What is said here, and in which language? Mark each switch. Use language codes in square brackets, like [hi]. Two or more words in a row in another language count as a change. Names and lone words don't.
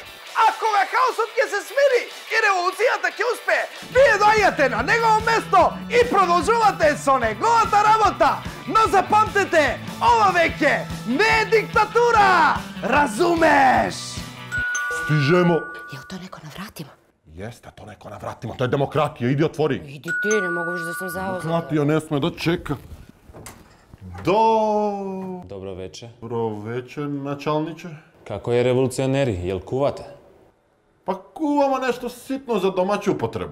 [mk] А кога хаосот ќе се смири и револуцијата ќе успее, вие доаѓате на негово место и продолжувате со неговата работа. Но запамтете, ова веќе не е диктатура, разумеш? [sr] Стижемо. Jel to neko na vratima? Jeste, to neko na vratima, to je demokratija, idi otvori. Idi ti, ne mogu više da sam zauzela. Demokratija ne sme da čeka. Dobro veče. Dobro veče, načalniče. Kako je revolucioneri, jel kuvate? Pa kuvamo nešto sitno za domaću upotrebu.